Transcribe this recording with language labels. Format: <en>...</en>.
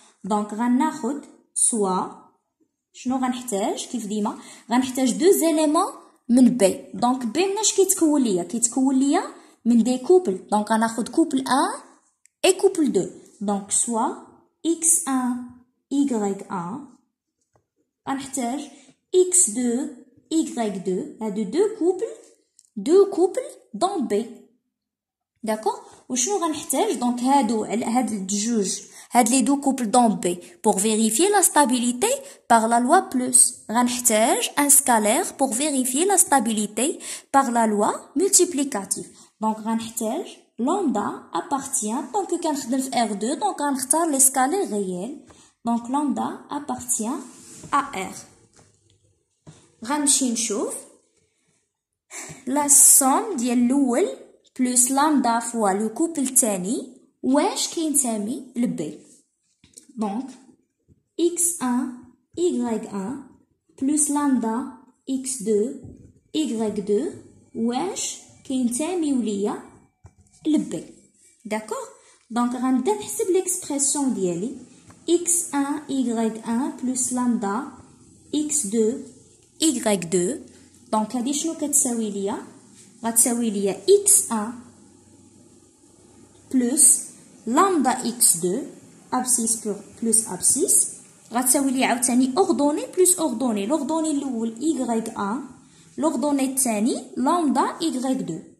<ar>Donc غناخد soit شنو غنحتاج كيف ديما غنحتاج</ar> <fr>deux éléments</fr> <ar>من B. Donc B مناش كيتكون ليا من</ar> <fr>des couples. Donc</fr> <ar>غناخد</ar> <fr>couple 1 et couple 2. Donc soit x1 y1</fr> <ar>غنحتاج</ar> <fr>x2 y2</fr> <ar>هادو</ar> <fr>deux couples dans B. D'accord?</fr> <ar>وشنو غنحتاج</ar> <fr>donc</fr> <ar>هاد الجوج هاد</ar> <fr>les deux couples dans B pour vérifier la stabilité par la loi plus</fr> <ar>غنحتاج</ar> <fr>un scalaire pour vérifier la stabilité par la loi multiplicative. Donc</fr> <ar>غنحتاج</ar> <fr>lambda appartient donc</fr> <ar>كنخدم في</ar> <fr>R2 donc</fr> <ar>غنختار</ar> <fr>les scalaires réels. Donc lambda appartient à R.</fr> <ar>غنمشي نشوف</ar> <fr>la somme</fr> <ar>ديال الاول</ar> <fr>plus lambda fois le couple</fr> <ar>الثاني واش كينتمي ل B.</ar> <fr>Donc, x1, y1 plus lambda x2, y2</fr> <ar>واش كينتميو ليا ل</ar> <fr>B. D'accord? Donc,</fr> <ar>غنبدا نحسب</ar> <fr>l'expression</fr> <ar>ديالي</ar> <fr>x1, y1 plus lambda x2, y2.</fr> <ar>Donc, هادي شنو كتساوي ليا؟ غتساوي ليا</ar> <fr>x1 plus lambda x2 abscisse plus abscisse</fr> <ar>غتساوي لي عاوتاني اوردوني بلس اوردوني. لوردوني الاول y1 لوردوني الثاني لامدا y2.</ar>